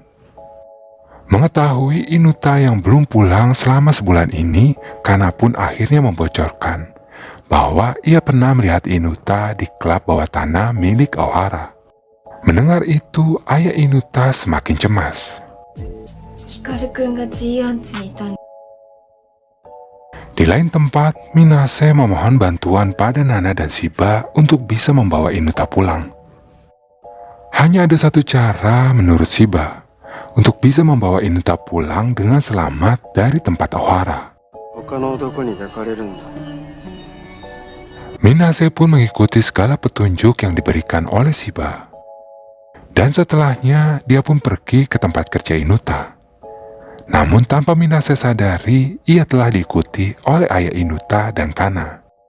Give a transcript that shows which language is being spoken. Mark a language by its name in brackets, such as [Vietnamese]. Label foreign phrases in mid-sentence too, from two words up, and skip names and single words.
[Indonesian] Mengetahui Inuta yang belum pulang selama sebulan ini, Kana pun akhirnya membocorkan bahwa ia pernah melihat Inuta di klub bawah tanah milik Ohara. Mendengar itu, ayah Inuta semakin cemas. [Japanese] ヒカルくんが G アンチにいたん。 [Indonesian] Di lain tempat, Minase memohon bantuan pada Nana dan Shiba untuk bisa membawa Inuta pulang. Hanya ada satu cara menurut Shiba untuk bisa membawa Inuta pulang dengan selamat dari tempat Ohara. [Japanese] 他の男に抱かれるんだ。 [Indonesian] Minase pun mengikuti segala petunjuk yang diberikan oleh Shiba. Dan setelahnya, dia pun pergi ke tempat kerja Inuta. Namun tanpa Minase sadari, ia telah diikuti oleh ayah Inuta dan Kana.